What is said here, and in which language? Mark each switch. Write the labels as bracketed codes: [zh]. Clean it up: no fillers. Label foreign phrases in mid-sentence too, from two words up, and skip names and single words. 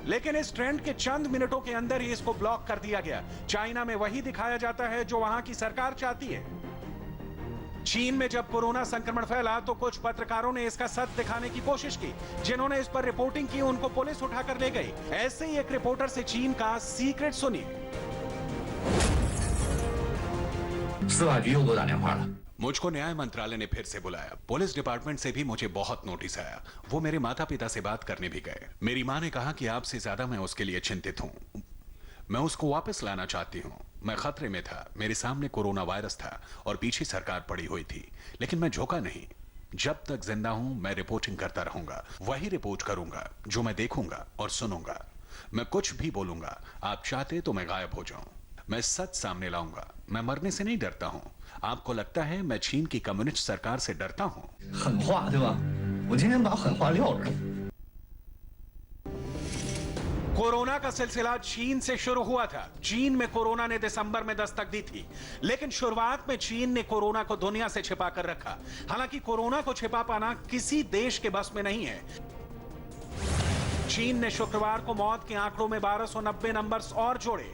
[hi] लेकिन इस ट्रेंड के चंद मिनटों के अंदर ही इसको ब्लॉक कर दिया गया। चाइना में वही दिखाया जाता है जो वहां की सरकार चाहती है। चीन में जब कोरोना संक्रमण फैला तो कुछ पत्रकारों ने इसका सच दिखाने की कोशिश की। जिन्होंने इस पर रिपोर्टिंग की उनको पुलिस उठाकर ले गई। ऐसे ही एक रिपोर्टर से चीन का सीक्रेट सुनिए। [zh] 司法局又给我打电话了。 [hi] मुझको न्याय मंत्रालय ने फिर से बुलाया। [en] police department [hi] से भी मुझे बहुत नोटिस आया। वो मेरे माता पिता से बात करने भी गए। मेरी माँ ने कहा कि आपसे ज्यादा मैं उसके लिए चिंतित हूँ। मैं उसको वापस लाना चाहती हूँ। मैं खतरे में था। मेरे सामने कोरोना वायरस था और पीछे सरकार पड़ी हुई थी, लेकिन मैं झुका नहीं। जब तक जिंदा हूं मैं रिपोर्टिंग करता रहूंगा। वही रिपोर्ट करूंगा जो मैं देखूंगा और सुनूंगा। मैं कुछ भी बोलूंगा। आप चाहते तो मैं गायब हो जाऊं। मैं सच सामने लाऊंगा। मैं मरने से नहीं डरता हूं। आपको लगता है मैं चीन की कम्युनिस्ट सरकार से डरता हूं? [zh] 狠话对吧？我今天把狠话撂这儿。 [hi] कोरोना का सिलसिला चीन से शुरू हुआ था। चीन में कोरोना ने दिसंबर में दस्तक दी थी, लेकिन शुरुआत में चीन ने कोरोना को दुनिया से छिपा कर रखा। हालांकि कोरोना को छिपा पाना किसी देश के बस में नहीं है। चीन ने शुक्रवार को मौत के आंकड़ों में 1290 नंबर्स और जोड़े।